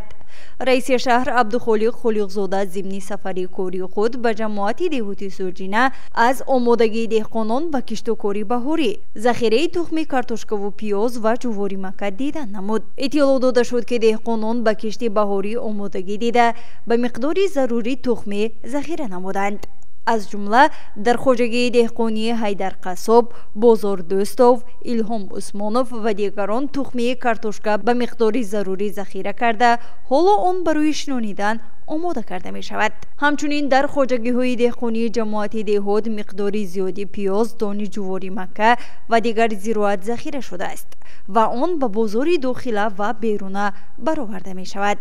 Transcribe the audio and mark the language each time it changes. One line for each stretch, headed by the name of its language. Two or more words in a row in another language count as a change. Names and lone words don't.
Tajik: раиси шаҳр Абдухолиқ Холиқзода зимни сафари кории худ ба ҷамоати деҳоти Сурҷина аз омодагии деҳқонон ба киштукори баҳорӣ, захираи тухми картошкаву пиёз ва ҷуворимака дидан намуд. иттилоъ дода шуд ки деҳқонон ба кишти баҳорӣ омодагӣ дида ба миқдори зарурӣ тухмӣ захира намуданд. аз ҷумла дар хоҷагии деҳқонии Ҳайдар Қассоб, Бозор Дӯстов, Илҳом Усмонов ва дигарон тухми картошка ба миқдори зарурӣ захира карда ҳоло он барои шинондан омода карда мешавад. ҳамчунин дар хоҷагиҳои деҳқонии ҷамоати деҳот миқдори зиёди пиёз, донаи ҷуворимакка ва дигар зироат захира шуда аст ва он ба бозори дохила ва берун бароварда мешавад.